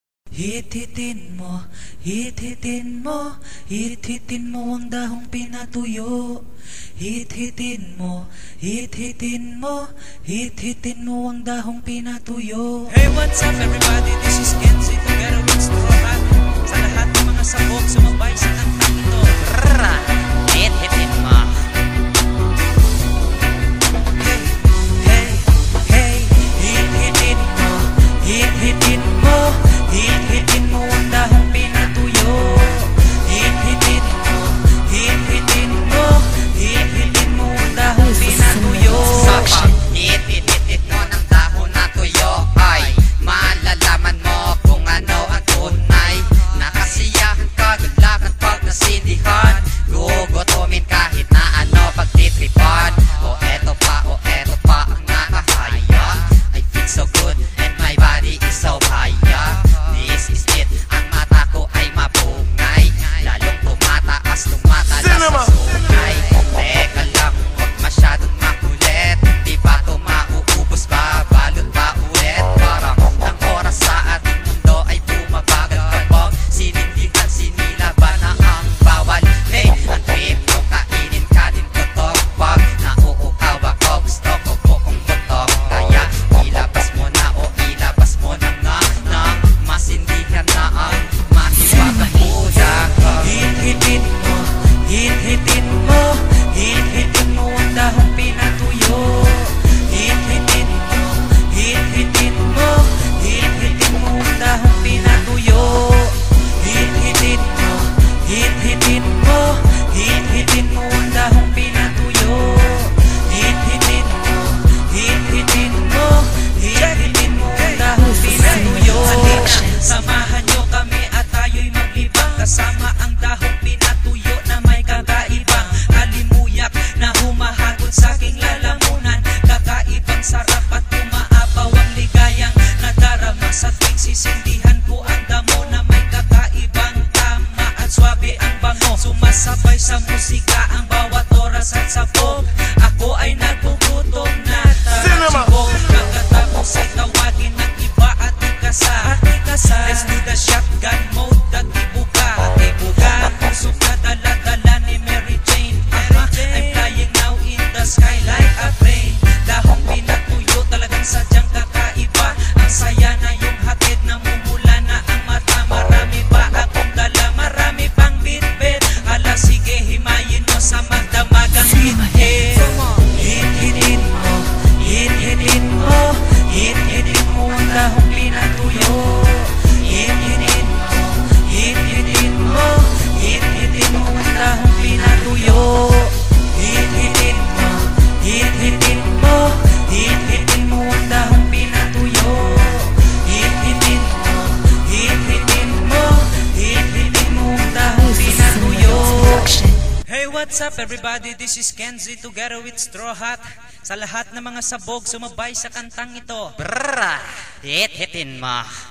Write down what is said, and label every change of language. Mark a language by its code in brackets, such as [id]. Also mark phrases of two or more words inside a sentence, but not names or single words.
[tl] Hit-hitin mo, hit-hitin mo, hit-hitin mo ang dahong pinatuyo. Hit-hitin mo, hit-hitin mo, hit-hitin mo ang dahong pinatuyo. [en] Hey, what's up everybody? This is Kenzie together with Straw Hat. [tl] Sa lahat ng mga sabog, sumabay sa kantang ito. Hit-hitin mo. Hey, hit-hitin mo, hit-hitin mo, hit-hitin mo ang dahong pinatuyo. Hit-hitin mo, hit-hitin mo, hit-hitin mo ang dahong pinatuyo. Sa pag-hit-hit mo ng dahon na tuyo ay malalaman mo kung ano ang tunay. Nakasiyahan ka, gulakan pag nasindihan. Gugutumin kahit na ano pagtitripan. O eto pa ang nakahaya. [en] I feel so good and my body is so haya. This is it, [tl] ang mata ko ay mapungay. Lalong tumataas, tumatalas sa sungay. Teka lang, huwag masyadong makulit. Di ba ito mauubos ba? Balot ba ulit? Parang ang oras sa ating mundo ay bumabagal. Kapag sinindihan, sinilaban na ang bawal. Hey, ang trip yung kainin ka din tutok. Pag nauukaw ako, gusto ko buong butok. Kaya ilabas mo na o ilabas mo na nga nang masindihan na ang mahiwagang ulang. Hit-hitin mo, hit-hitin mo, hit-hitin mo ang dahong pinatuyo. Hit-hitin mo, hit-hitin mo, hit-hitin mo ang dahong pinatuyo. Hit-hitin mo, hit-hitin mo, hit-hitin mo ang dahong pinatuyo. Hit-hitin mo, hit-hitin mo, hit-hitin mo ang dahong pinatuyo. Samahan nyo kami at tayo'y maglibang kasama ang dahong pinatuyo na may kakaibang halimuyak na humahagod sa aking lalamunan. Kakaibang sarap at umaapaw ang ligayang nadarama sa tuwing sisindihan ko ang damo na may kakaibang tama at swabe ang bango. Sumasabay sa musika ang bawat oras at sabog. Ako ay nagugutom na tarachibog. Pagkatapos ay tawagin ng iba at ikasa. [en] Let's do the shotgun mode [tl] at ibuga. Ang pusok na dala-dala ni Mary Jane. [en] I'm flying now in the sky like a plane. [tl] Dahong pinatuyo talagang sadyang kakaiba. Ang saya na yung hatid na mumula na ang mata. Marami pa akong dala, marami pang bitbit. Hala sige, himayin mo sa magdamagang hit-hit. Hit-hitin mo, hit-hitin mo, hit-hitin mo ang dahong pinatuyo. Hit-hitin mo, hit-hitin mo, hit-hitin mo ang dahong pinatuyo. Hit-hitin mo, hit-hitin mo, hit-hitin mo ang dahong pinatuyo. Hit-hitin mo, hit-hitin mo, hit-hitin mo ang dahong pinatuyo. [en] Hey, what's up everybody? This is Kenzie together with Straw Hat. [tl] Sa lahat ng mga sabog, sumabay sa kantang ito. Hit-hitin mo.